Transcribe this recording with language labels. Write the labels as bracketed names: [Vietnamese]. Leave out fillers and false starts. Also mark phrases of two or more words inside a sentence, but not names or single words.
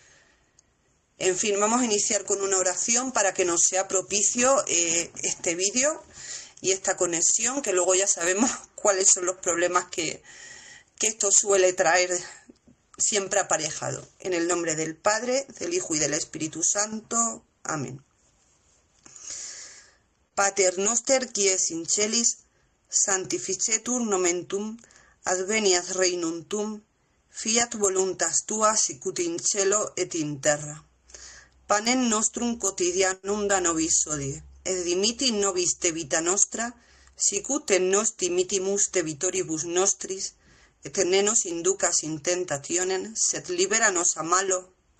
[Spanish] En fin, vamos a iniciar con una oración para que nos sea propicio este vídeo y esta conexión, que luego ya sabemos cuáles son los problemas que esto suele traer siempre aparejado. En el nombre del Padre, del Hijo y del Espíritu Santo. Amén. [Latin] Pater noster qui es in celis, sanctificetur nomen tuum, adveniat regnum tuum, fiat voluntas tua sicut in cielo et in terra. Panem nostrum quotidianum da nobis hodie, et dimitti nobis debita nostra, sicut et nos dimittimus debitoribus nostris, et ne nos inducas in tentationem, sed libera nos a malo.